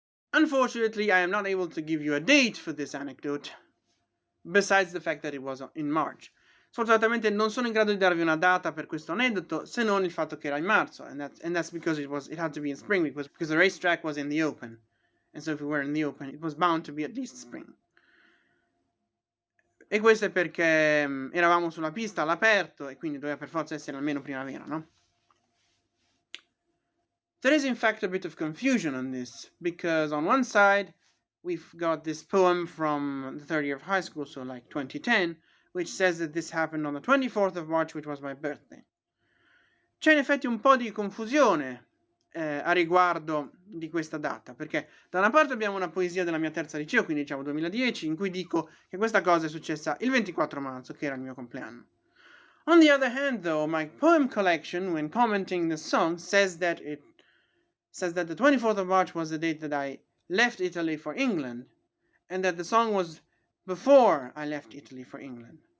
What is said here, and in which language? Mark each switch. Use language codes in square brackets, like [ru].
[en] Unfortunately, I am not able to give you a date for this anecdote, besides the fact that it was in March. [it] Sfortunatamente non sono in grado di darvi una data per questo aneddoto, se non il fatto che era in marzo, [en] and that's because it had to be in spring, because the racetrack was in the open. And so if we were in the open, it was bound to be at least spring. [it] E questo è perché eravamo sulla pista all'aperto e quindi doveva per forza essere almeno primavera, no? [en] There is in fact a bit of confusion on this, because on one side we've got this poem from the third year of high school, so like 2010, which says that this happened on the 24th of March, which was my birthday. [it] C'è in effetti un po' di confusione a riguardo di questa data, perché da una parte abbiamo una poesia della mia terza liceo, quindi diciamo 2010, in cui dico che questa cosa è successa il 24 marzo, che era il mio compleanno. [en] On the other hand, though, my poem collection, when commenting the song, says that the 24th of March was the date that I left Italy for England, and that the song was before I left Italy for England.